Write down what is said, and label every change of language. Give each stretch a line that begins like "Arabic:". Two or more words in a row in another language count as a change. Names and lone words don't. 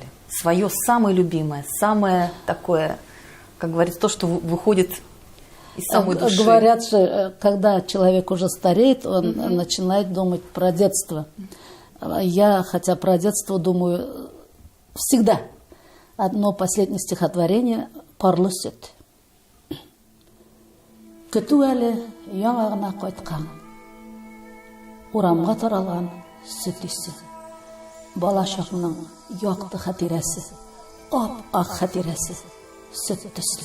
Russian: Свое самое любимое, самое такое, как говорится, то, что выходит из самой души. Говорят же, когда человек уже стареет, он начинает думать про детство. Я, хотя про детство думаю всегда. Одно последнее стихотворение «Парлысет».
Tatar: Көтү әле яңа гына кайткан. Урамга таралган сөт исе. Бала чакның якты хатирәсе, ап-ак хатирәсе, сөт төсле.